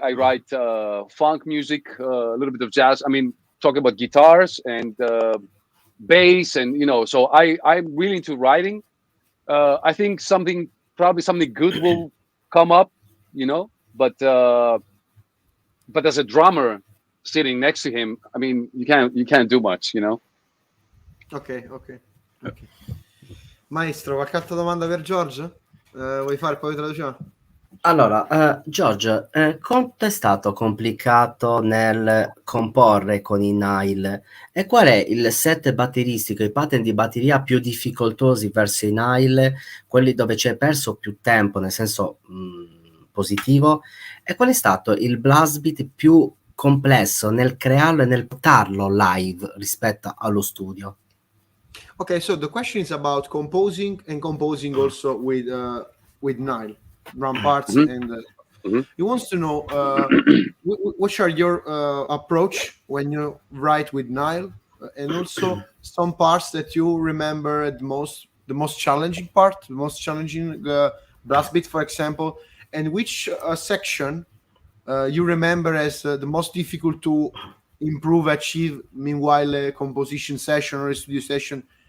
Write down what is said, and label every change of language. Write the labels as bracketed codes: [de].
[en] I write funk music, a little bit of jazz. I mean, talking about guitars and bass, and so I'm really into writing. I think probably something good will come up, but as a drummer sitting next to him, I mean, you can't do much, Ok. [it] Maestro, qualche altra domanda per George? Vuoi fare, poi traduciamo? Allora, George, quanto è stato complicato nel comporre con i Nile, e qual è il set batteristico, i pattern di batteria più difficoltosi verso i Nile, quelli dove ci hai perso più tempo, nel senso positivo, e qual è stato il blast beat più complesso nel crearlo e nel portarlo live rispetto allo studio? [en] Okay, so the question is about composing also with Nile drum parts, and he wants to know what are your approach when you write with Nile, and also some parts that you remember the most challenging part, the most challenging blast beat, for example, and which section you remember as the most difficult to improve, achieve, meanwhile a composition session or a studio session.